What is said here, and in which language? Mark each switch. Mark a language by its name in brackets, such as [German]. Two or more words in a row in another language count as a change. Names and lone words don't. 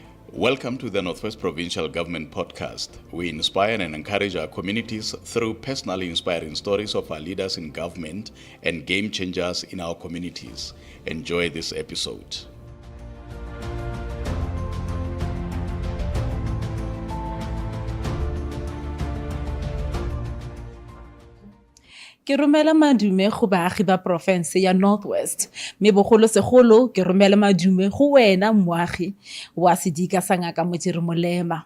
[English] Welcome to the Northwest Provincial Government Podcast. We inspire and encourage our communities through personally inspiring stories of our leaders in government and game changers in our communities. Enjoy this episode. [Tswana] Ke romela madume go baagi ba province ya Northwest mme bogolosegolo ke romela madume go wena moagi wa sedika sa Ngaka Modiri Molema.